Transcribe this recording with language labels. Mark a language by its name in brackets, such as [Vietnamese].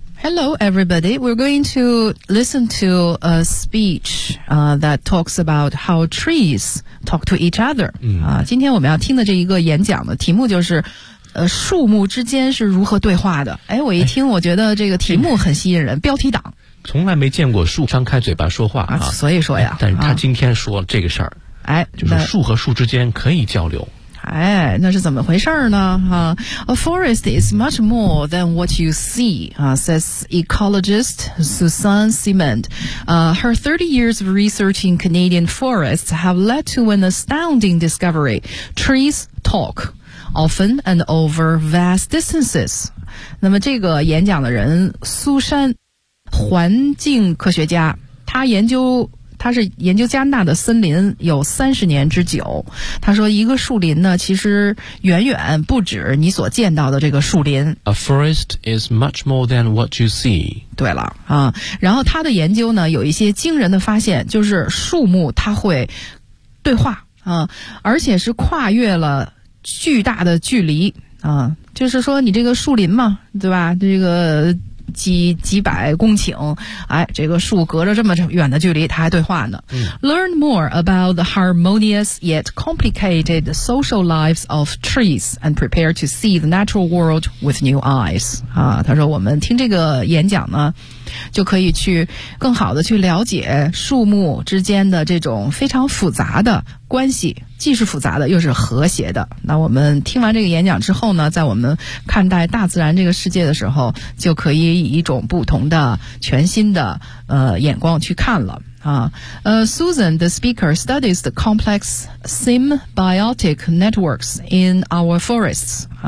[English] Hello everybody, we're going to listen to a speech that talks about how trees talk to each other、 [Chinese] 今天我们要听的这一个演讲的题目就是树木之间是如何对话的。哎，我一听我觉得这个题目很吸引人，标题党从来没见过树张开嘴巴说话所以说呀，但是他今天说这个事儿，就是树和树之间可以交流。那是怎么回事呢？ [English] A forest is much more than what you see, says ecologist Susan Simond. Her 30 years of research in Canadian forests have led to an astounding discovery. Trees talk, often and over vast distances. [Chinese] 那么这个演讲的人苏珊环境科学家，他是研究加拿大的森林有30年之久。他说一个树林呢，其实远远不止你所见到的这个树林。 [English] A forest is much more than what you see. [Chinese] 对了啊，然后他的研究呢有一些惊人的发现，就是树木它会对话啊，而且是跨越了巨大的距离啊，就是说你这个树林嘛，对吧，这个几百公顷，哎，这个树隔着这么远的距离它还对话呢。 [English] Learn more about the harmonious yet complicated social lives of trees and prepare to see the natural world with new eyes. [Chinese] 他说我们听这个演讲呢就可以去更好的去了解树木之间的这种非常复杂的关系，既是复杂的又是和谐的。那我们听完这个演讲之后呢，在我们看待大自然这个世界的时候，就可以以一种不同的全新的眼光去看了 [English] Susan, the speaker, studies the complex symbiotic networks in our forests.